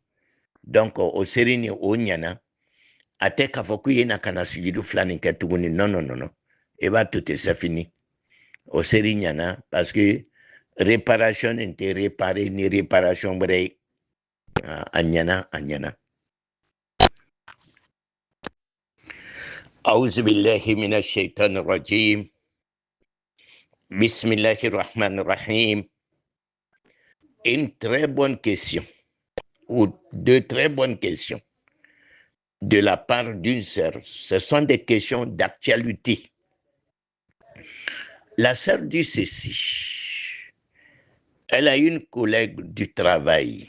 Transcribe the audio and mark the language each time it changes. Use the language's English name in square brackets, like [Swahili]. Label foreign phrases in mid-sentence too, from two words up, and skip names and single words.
[Bambara] Donc, o seri ni o ɲana. A tɛ k'a fɔ k'u ye na ka na sujudu 2 nin kɛ tuguni. Non. I b'a to ten, [French] c'est fini. [Bambara] O seri ɲana [French] parce que réparation [Bambara] nin tɛ réparer ni réparation wɛrɛ ye. A ɲana. [Arabic] أعوذ بالله من الشيطان الرجيم بسم الله الرحمن الرحيم. [French] Une très bonne question, ou 2 très bonnes questions de la part d'une sœur. Ce sont des questions d'actualité. La sœur dit ceci. Elle a une collègue du travail.